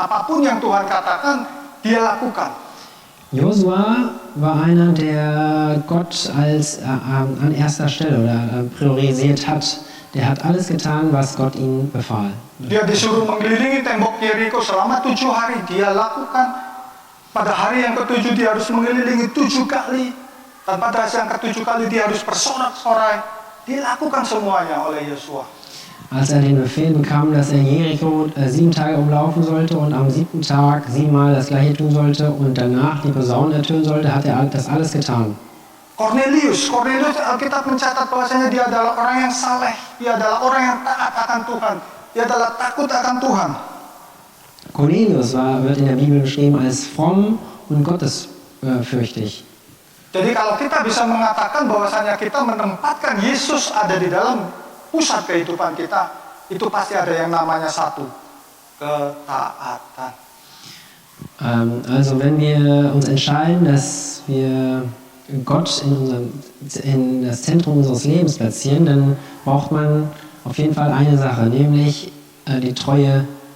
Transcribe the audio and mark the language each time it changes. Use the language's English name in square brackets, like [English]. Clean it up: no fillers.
[Indonesian] Apapun yang Tuhan katakan, dia lakukan. [German] Josua war einer, der Gott an erster Stelle oder priorisiert hat. Der hat alles getan, was Gott ihm befahl. [Indonesian] Dia disuruh mengelilingi tembok Yeriko selama 7 hari. Dia lakukan. Pada hari yang ke-7 dia harus mengelilingi 7 kali. Dan pada hari yang ke-7 kali dia harus bersorak-sorai. Dia lakukan semuanya oleh Yosua. [German] Als den Befehl bekam, dass Jericho 7 Tage umlaufen sollte und am 7. Tag 7-mal das gleiche tun sollte und danach die Posaunen ertönen sollte, hat er das alles getan. [Indonesian] Cornelius, Alkitab mencatat bahwasanya dia adalah orang yang saleh, dia adalah orang yang taat akan Tuhan, dia adalah takut akan Tuhan. [German] Cornelius wird in der Bibel beschrieben als fromm und gottesfürchtig. [Indonesian] Jadi kalau kita bisa mengatakan bahwasanya kita menempatkan Yesus ada di dalam pusat kehidupan kita, itu pasti ada yang namanya satu, ketaatan. [German] Also wenn wir uns entscheiden, dass wir Gott in das Zentrum unseres Lebens platzieren, dann braucht man auf jeden Fall eine Sache, nämlich die Treue